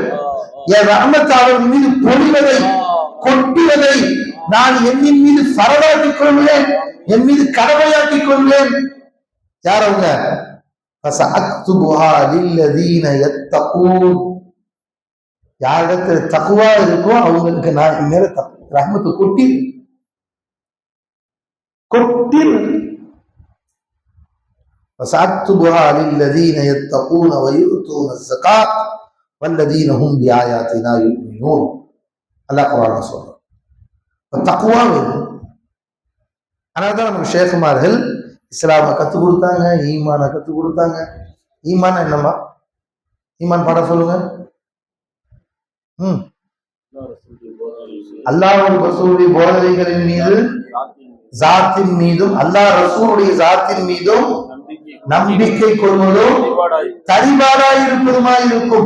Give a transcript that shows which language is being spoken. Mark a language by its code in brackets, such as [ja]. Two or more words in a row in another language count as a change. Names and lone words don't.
[ta] என் ரஹ்மத் அவர்கள் மீது பொழிவதை கொட்டுவதை நான் என்னின் மீது ஃபரமாக்கிக் கொள்வேன், என் மீது கடமையாக்கிக் கொள்வேன். யார் அவங்க? யாரிடத்துல தக்குவா இருக்கோ அவங்களுக்கு நான் என் மேல ரஹ்மத்து கொட்டி [ar] فسأكتبها للذين يتقون ويؤتون الزكاة والذين هم بآياتنا يؤمنون. [ta] அல்லாஹ் குர்ஆன்ல சொல்றான். தக்வா வேணும். அதனாலதான் நமக்கு ஷேகுமார்கள் இஸ்லாமை கற்றுக் கொடுத்தாங்க, ஈமானை கற்றுக் கொடுத்தாங்க. ஈமான் என்னம்மா? ஈமான் பாடம் சொல்லுங்க. அல்லாஹ் ரசூலுடைய போதனைகளின் மீது ஜாத்தின் மீதும் அல்லாஹ் ரசூலுடைய ஜாத்தின் மீதும் நம்பிக்கை கொள்வதும் தரிபாடாய் இருப்பதுமாய் இருக்கும்.